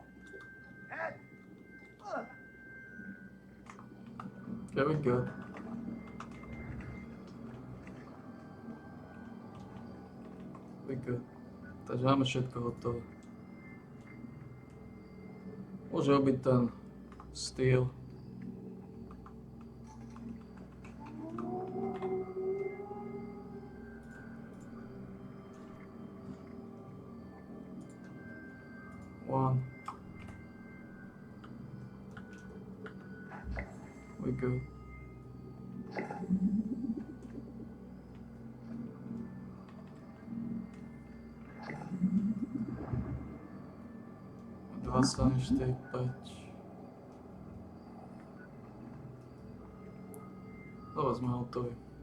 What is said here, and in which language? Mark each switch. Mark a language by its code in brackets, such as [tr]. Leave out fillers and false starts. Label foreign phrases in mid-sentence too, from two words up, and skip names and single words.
[en] Ed? Very good. Very good. [sk] Takže máme všetko hotové. Môže obiť ten styl. [en] One. We good. [sk] Dva strany 4, 5. Dobre, sme hotoví.